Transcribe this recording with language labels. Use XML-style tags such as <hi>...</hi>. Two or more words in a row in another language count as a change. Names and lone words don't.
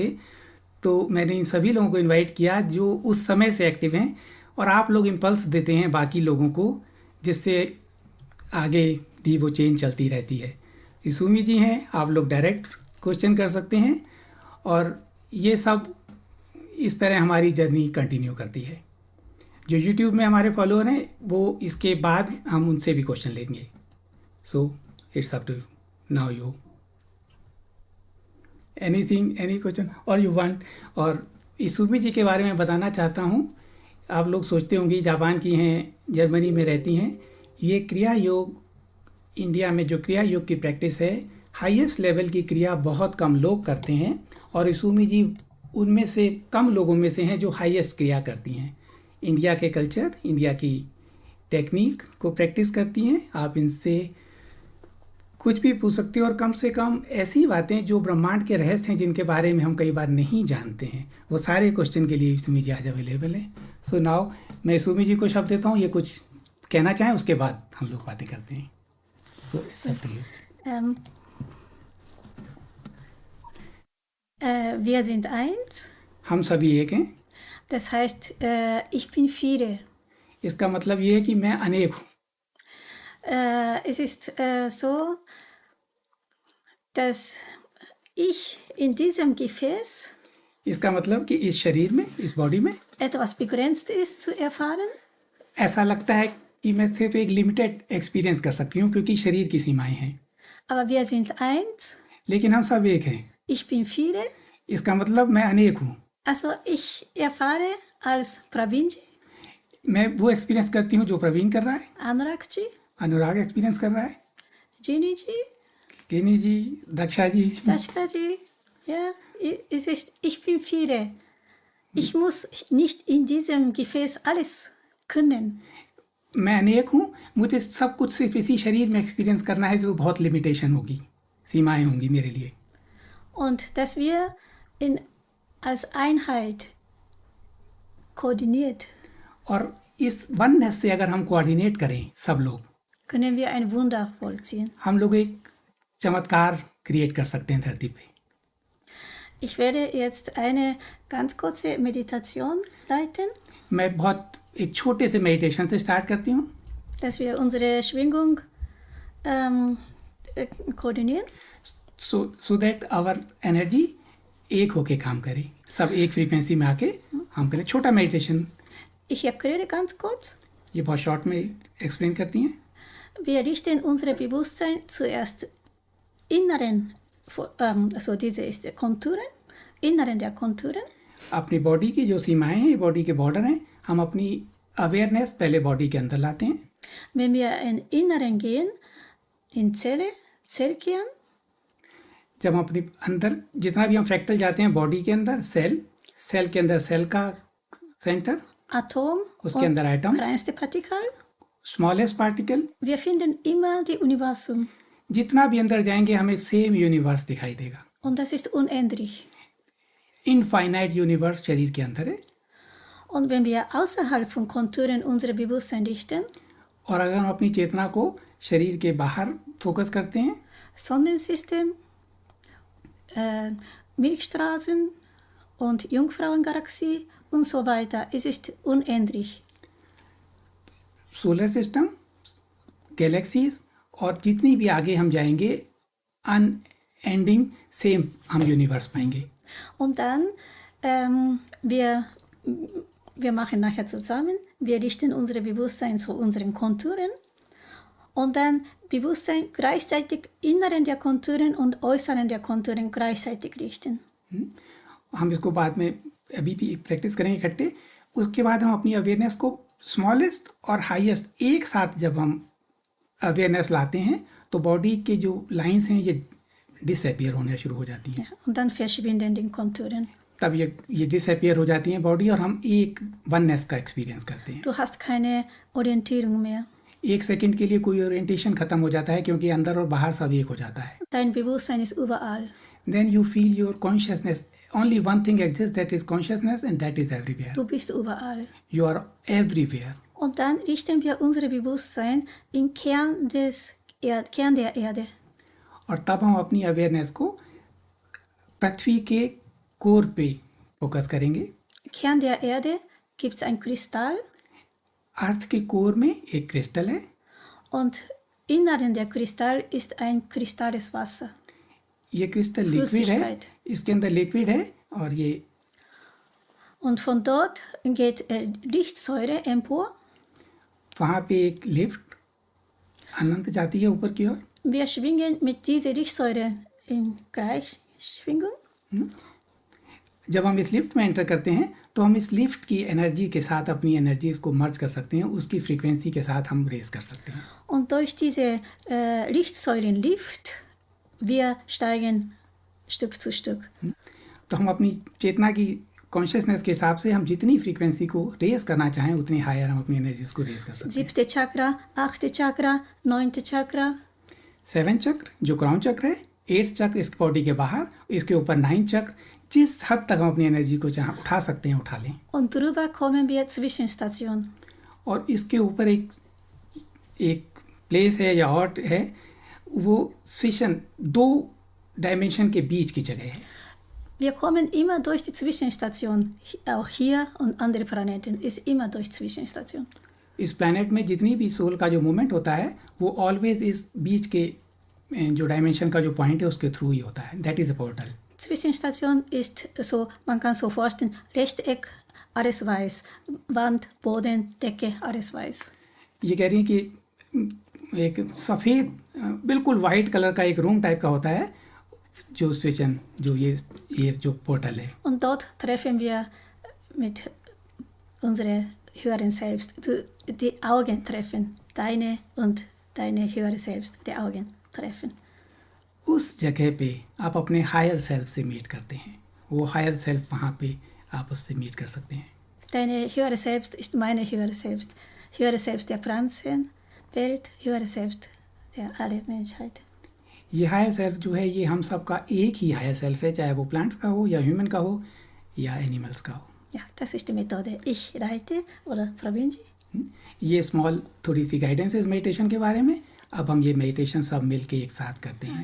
<hi>तो मैंने इन सभी लोगों को इनवाइट किया जो उस समय से एक्टिव हैं, और आप लोग इम्पल्स देते हैं बाकी लोगों को, जिससे आगे भी वो चेंज चलती रहती है। सुमी जी हैं, आप लोग</hi> <en>direct question</en> <hi>कर सकते हैं, और ये सब इस तरह हमारी जर्नी कंटिन्यू करती है। जो यूट्यूब में हमारे फॉलोअर हैं वो इसके बाद हम उनसे भी क्वेश्चन लेंगे।</hi> <en>So it's up to now you, anything, any question और you want।</en> <hi>और सुमी जी के बारे में बताना चाहता हूँ। आप लोग सोचते होंगे जापान की हैं, जर्मनी में रहती हैं। ये क्रिया योग, इंडिया में जो क्रिया योग की प्रैक्टिस है,</hi> <en>highest level</en> <hi>की क्रिया बहुत कम लोग करते हैं, और सुमी जी उनमें से कम लोगों में से हैं जो हाईएस्ट क्रिया करती हैं। इंडिया के कल्चर, इंडिया की टेक्निक को प्रैक्टिस करती हैं। आप इनसे कुछ भी पूछ सकते हो, और कम से कम ऐसी बातें जो ब्रह्मांड के रहस्य हैं जिनके बारे में हम कई बार नहीं जानते हैं, वो सारे क्वेश्चन के लिए सुमी जी आज अवेलेबल है।</hi> <en>so now</en> <hi>मैं सुमी जी को शब्द देता हूँ, ये कुछ कहना चाहें, उसके बाद हम लोग बातें करते हैं।</hi> <en>So, it's up to you.</en> <de>Wir sind eins.</de> <hi>हम सभी एक हैं।</hi> <de>Das heißt, ich bin viele.</de> <hi>इसका मतलब ये है कि मैं अनेक हूँ।</hi> <de>Es ist so, dass ich in diesem Gefäß</de> <hi>इसका मतलब कि इस शरीर में, इस बॉडी में</hi> <de>etwas begrenzt ist zu erfahren.</de> <hi>ऐसा लगता है कि मैं सिर्फ एक</hi> <en>limited experience</en> <hi>कर सकती हूँ क्योंकि शरीर की सीमाएं हैं।</hi> <de>Aber wir sind eins.</de> <hi>लेकिन हम सब एक हैं।</hi> <de>Ich bin viele.</de> <hi>इसका मतलब मैं अनेक हूँ।</hi> <de>Also ich erfahre als Praveen ji,</de> <hi>मैं वो एक्सपीरियंस करती हूँ जो प्रवीण कर रहा है,</hi> <de>Anurag ji,</de> <hi>अनुराग एक्सपीरियंस कर रहा है,</hi> <de>Ginny ji,</de> <hi>केनी जी, दक्षा जी।</hi> <de>Dashka ji. Ja, es ist, ich bin viele. Ich muss nicht in diesem Gefäß alles können.</de> <hi>मैं अनेक हूँ, मुझे सब कुछ सिर्फ इसी शरीर में एक्सपीरियंस करना है, जो बहुत लिमिटेशन होगी, सीमाएं होंगी मेरे लिए।</hi> <de>Und dass wir als Einheit koordiniert,</de> <hi>और इस वननेस से अगर हम कोऑर्डिनेट करें सब लोग,</hi> <de>können wir ein Wunder vollziehen.</de> <hi>हम लोग एक चमत्कार क्रिएट कर सकते हैं धरती पे।</hi> <de>Ich werde jetzt eine ganz kurze Meditation leiten,</de> <hi>मैं बहुत एक छोटे से मेडिटेशन से स्टार्ट करती हूँ,</hi> <de>dass wir unsere Schwingung koordinieren.</de> <en>so that our energy</en> <hi>एक होके काम करे, सब एक फ्रीक्वेंसी में आके हम करें। छोटा मेडिटेशन,</hi> <de>Ich erkläre ganz kurz.</de> <hi>ये बहुत शॉर्ट में एक्सप्लेन करती हैं।</hi> <de>Wir richten unser Bewusstsein zuerst inneren, also diese ist der Konturen, inneren der Konturen.</de> <hi>अपनी बॉडी की जो सीमाएं हैं, ये बॉडी के बॉर्डर हैं, हम अपनी अवेयरनेस पहले बॉडी के अंदर लाते हैं।</hi> <de>Wenn wir in Inneren gehen, in Zelle, Zellkern,</de> <hi>जब हम अपनी अंदर जितना भी हम फ्रैक्टल जाते हैं बॉडी के अंदर, सेल, सेल के अंदर सेल का सेंटर,</hi> <de>Atom</de> <hi>उसके अंदर एटम,</hi> <de>kleinste Partikel,</de> <en>smallest particle,</en> <de>wir finden immer die Universum</de> <hi>जितना भी अंदर जाएंगे हमें</hi> <en>same universe</en> <hi>दिखाई देगा।</hi> <de>und das ist unendlich.</de> <en>infinite universe</en> <hi>शरीर के अंदर है।</hi> <de>Und wenn wir außerhalb von Konturen unser Bewusstsein richten,</de> <hi>और अगर हम अपनी चेतना को शरीर के बाहर फोकस करते हैं,</hi> <de>Sonnensystem, Milchstraßen und Jungfrauengalaxie und so weiter. Es ist unendlich.</de> <en>solar system, galaxies</en> <hi>और जितनी भी आगे हम जाएंगे</hi> <en>unending same</en> <hi>हम यूनिवर्स पाएंगे.</hi> <de>Und dann, wir machen nachher zusammen, wir richten unser Bewusstsein zu unseren Konturen und dann Bewusstsein gleichzeitig inneren der Konturen und äußeren der Konturen gleichzeitig richten.</de> <hi>हम इसको बाद में अभी भी प्रैक्टिस करेंगे इकट्ठे. उसके बाद हम अपनी अवेयरनेस को स्मॉलेस्ट और हाईएस्ट एक साथ जब हम अवेयरनेस लाते हैं तो बॉडी के जो लाइंस हैं ये डिसअपियर होने शुरू हो जाती हैं.</hi> <de>Ja, und dann verschwinden die Konturen.</de> <hi>तब ये डिसअपियर हो जाती हैं बॉडी और हम एक वननेस का एक्सपीरियंस करते हैं.</hi> <de>Du hast keine Orientierung mehr.</de> <hi>एक सेकंड के लिए कोई ओरिएंटेशन खत्म हो जाता है क्योंकि अंदर और बाहर सब एक हो जाता है.</hi> <de>Dein Bewusstsein ist überall.</de> <en>Then you feel your consciousness. Only one thing exists, that is consciousness, and that is everywhere.</en> <de>Du bist überall.</de> <en>You are everywhere.</en> <de>Und dann richten wir unser Bewusstsein im Kern der Erde.</de> <hi>और तब हम अपनी अवेयरनेस को पृथ्वी के कोर पे फोकस करेंगे.</hi> <de>Kern der Erde gibt es ein Kristall</de> <hi>अर्थ के कोर में एक क्रिस्टल है</hi> <de>und inneren der Kristall ist ein kristalles Wasser.</de> <hi>ये क्रिस्टल लिक्विड है,</hi> <de>Flüssigkeit.</de> <hi>इसके अंदर लिक्विड है और ये</hi> <de>Und von dort geht Lichtsäure empor.</de> <hi>वहाँ पे एक लिफ्ट अनंत जाती है ऊपर की ओर.</hi> <de>Wir schwingen mit dieser Lichtsäure in Gleichschwingung.</de> <hi>जब हम इस लिफ्ट में एंटर करते हैं तो हम इस लिफ्ट की एनर्जी के साथ अपनी एनर्जीज को मर्ज कर सकते हैं, उसकी फ्रीक्वेंसी के साथ हम रेस कर सकते हैं.</hi> <de>Und durch diese Lichtsäurenlift, wir steigen Stück zu Stück.</de> <hi>तो हम अपनी चेतना की कॉन्शियसनेस के हिसाब से हम जितनी फ्रीक्वेंसी को रेस करना चाहें उतनी हायर हम अपनी एनर्जीज को रेस कर सकते हैं.</hi> <de>7. Chakra, 8. Chakra, 9. Chakra.</de> <hi>7 चक्र जो क्राउन चक्र है, 8 चक्र इस बॉडी के बाहर, इसके ऊपर 9 चक्र, जिस हद तक हम अपनी एनर्जी को चाहे उठा सकते हैं उठा लें.</hi> <de>Und drüber kommen wir Zwischenstation.</de> <hi>और इसके ऊपर एक प्लेस है या हॉट है, वो स्टेशन 2 डायमेंशन के बीच की जगह है.</hi> <de>Wir kommen immer durch die Zwischenstation. Auch hier und andere Planeten ist immer durch Zwischenstation.</de> <hi>इस प्लैनेट में जितनी भी सोल का जो मूवमेंट होता है वो ऑलवेज इस बीच के जो डायमेंशन का जो पॉइंट है उसके थ्रू ही होता है.</hi> <en>that is a portal.</en> <de>Zwischenstation ist so, man kann so vorstellen, Rechteck, alles weiß. Wand, Boden, Decke, alles weiß.</de> <hi>ये कह रही है कि एक सफ़ेद बिल्कुल</hi> <en>white color</en> <hi>का एक रूम टाइप का होता है जो स्टेशन जो ये जो पोर्टल है.</hi> <de>Und dort treffen wir mit unserem höheren Selbst. Die Augen treffen. Deine und deine höhere Selbst. Die Augen treffen.</de> <hi>उस जगह पे आप अपने</hi> <en>higher self</en> <hi>से मीट करते हैं. वो</hi> <en>higher self</en> <hi>वहाँ पे आप उससे मीट कर सकते हैं.</hi> <de>Deine höhere Selbst ist meine höhere Selbst. Höhere Selbst der Pflanzenwelt, höhere Selbst der alle Menschheit.</de> <hi>ये</hi> <en>higher self</en> <hi>जो है ये हम सबका एक ही हायर सेल्फ है, चाहे वो प्लांट्स का हो या ह्यूमन का हो या एनिमल्स का हो.</hi> <de>Ja, das ist die Methode. Ich reite oder Provinci.</de> <hi>ये स्मॉल थोड़ी सी गाइडेंस है मेडिटेशन के बारे में. अब हम ये मेडिटेशन सब मिल के एक साथ करते हैं.</hi>